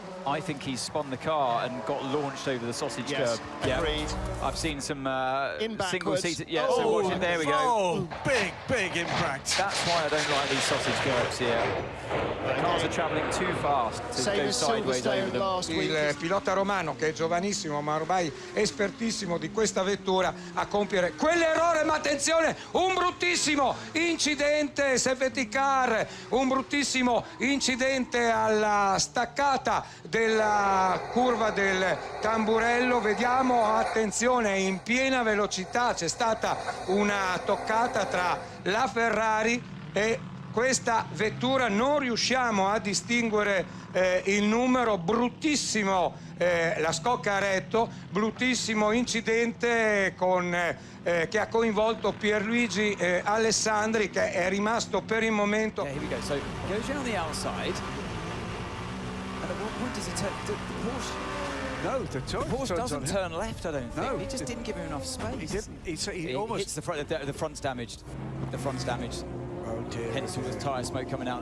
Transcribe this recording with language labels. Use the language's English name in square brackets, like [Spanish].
[English] I think he's spun the car and got launched over the sausage curb. Agreed. I've seen some single-seater. Yeah, oh, so watch it. There we go. Oh, big impact. That's why I don't like these sausage curbs here. The cars are travelling too fast to go sideways over them. [Italian] Il pilota romano, che è giovanissimo ma ormai espertissimo di questa vettura, a compiere quell'errore. Ma attenzione, un bruttissimo incidente, safety car, un bruttissimo incidente alla staccata della curva del Tamburello. Vediamo, attenzione, in piena velocità c'è stata una toccata tra la Ferrari e questa vettura. Non riusciamo a distinguere il numero. Bruttissimo la scocca a retto, bruttissimo incidente che ha coinvolto Pierluigi Alessandri, che è rimasto per il momento. [English] Here we go. So goes around the outside. And at what point does he turn? The Porsche? No, the Porsche doesn't turn left, I don't think. No, he just didn't give him enough space. He didn't. He almost hits the front. The front's damaged. The front's damaged. Oh dear. Hence all the tyre smoke coming out.